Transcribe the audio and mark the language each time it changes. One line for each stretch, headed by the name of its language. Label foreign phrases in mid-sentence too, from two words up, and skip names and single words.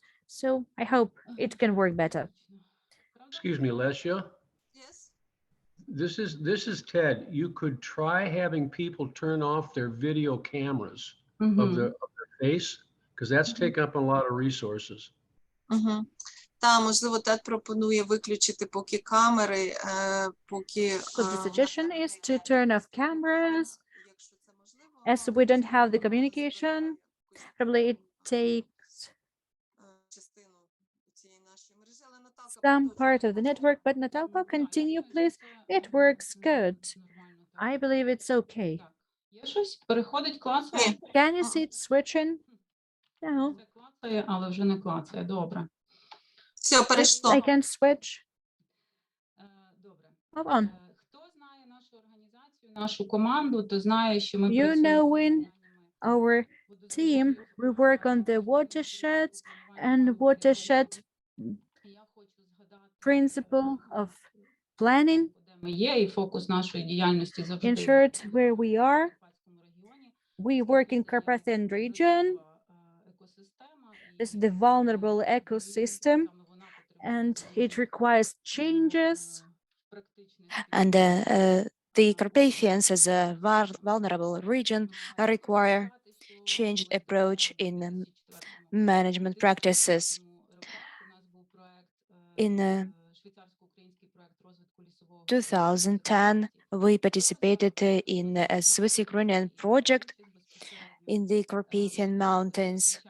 English: So I hope it can work better. Excuse me, Lesia. Yes. This is Ted. You could try having people turn off their video cameras of their face, because that's taking up a lot of resources.
Ukrainian: Та, можливо, Тед пропонує виключити поки камери, поки...
English: So the suggestion is to turn off cameras as we don't have the communication. Probably it takes some part of the network, but Natalka, continue, please. It works good. I believe it's okay.
Ukrainian: Є щось? Переходить, клацає? Ні.
English: Can you see it switching? No.
Ukrainian: Це клацає, але вже не клацає. Добре. Все,
English: Yes,
Ukrainian: перейшло.
English: I can switch.
Ukrainian: Добре.
English: Move on.
Ukrainian: Хто знає нашу організацію, нашу команду, то знає, що ми
English: You
Ukrainian: працюємо
English: know,
Ukrainian: з
English: in our team, we work on the watersheds and watershed
Ukrainian: Я хочу згадати,
English: principle of planning.
Ukrainian: де ми є, і фокус нашої діяльності завжди
English: In
Ukrainian: в
English: short, where we are,
Ukrainian: Карпатському регіоні.
English: we work in Carpathian region.
Ukrainian: Екосистема, і
English: This is the vulnerable ecosystem,
Ukrainian: саме вона потребує
English: and it requires changes.
Ukrainian: практичних
English: And the Carpathians, as a vulnerable region, require changed approach in management practices. In 2010, we participated in a Swiss-Ukrainian project in the Carpathian Mountains.